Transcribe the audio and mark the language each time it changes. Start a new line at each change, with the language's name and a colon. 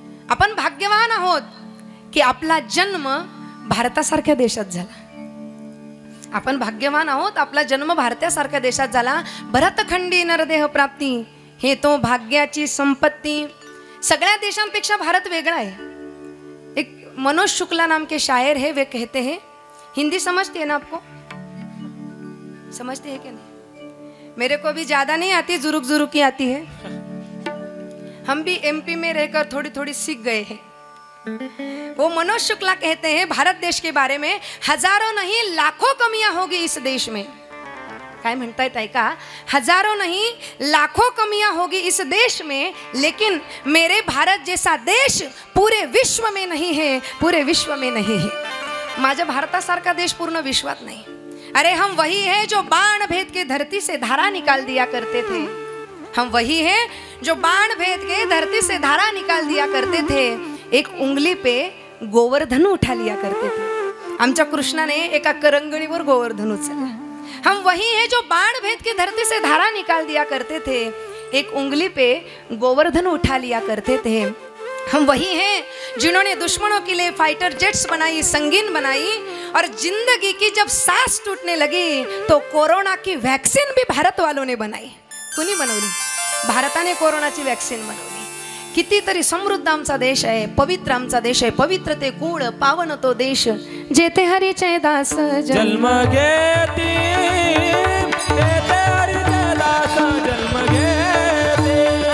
Marathi: आपण भाग्यवान आहोत की आपला जन्म भारतासारख्या देशात झाला. आपण भाग्यवान आहोत, आपला जन्म भारतासारख्या देशात झाला. भरतखंडी नरदेह प्राप्ती हे तो भाग्याची संपत्ती. सगळ्या देशांपेक्षा भारत वेगळा है.
Hindi: एक मनोज शुक्ला नाम के शायर है, वे कहते हैं, हिंदी समझते हैं ना आपको? समझते हैं क्या नहीं? मेरे को भी ज्यादा नहीं आती, जुरुक की आती है. हम भी एमपी में रहकर थोड़ी थोड़ी सीख गए हैं. वो मनोज शुक्ला कहते हैं भारत देश के बारे में, हजारों नहीं लाखों कमियां होगी इस देश में.
Marathi: काय म्हणतायत ऐका,
Hindi: हजारों नहीं लाखों कमियां होगी इस देश में, लेकिन मेरे भारत जैसा देश पूरे विश्व में नहीं है, पूरे विश्व में नहीं है.
Marathi: माझ्या भारतासारखा देश पूर्ण विश्वात नाही.
Hindi: अरे हम वही है जो बाण भेद के धरती से धारा निकाल दिया करते थे. हम वही है जो बाण भेद के धरती से धारा निकाल दिया करते थे. एक उंगली पे गोवर्धन उठा लिया करते थे.
Marathi: आमच्या कृष्णाने एका करंगणीवर गोवर्धन उचलला.
Hindi: हम वही है जो बाण भेद के धरती से धारा निकाल दिया करते थे. एक उंगली पे गोवर्धन उठा लिया करते थे. हम वही हैं जिन्होंने दुश्मनों के लिए फाइटर जेट्स बनाई, संगीन बनाई, और जिंदगी की जब सांस टूटने लगी तो कोरोना की वैक्सीन भी भारत वालों ने बनाई.
Marathi: कुणी बनवली? भारताने कोरोनाची वॅक्सिन बनवली. कितीतरी समृद्ध आमचा देश आहे, पवित्र आमचा देश आहे. पवित्र ते कुळ, पावन तो देश, जेथे हरीचे दास जन्म घेती, जेथे हरीचे दास जन्म घेती.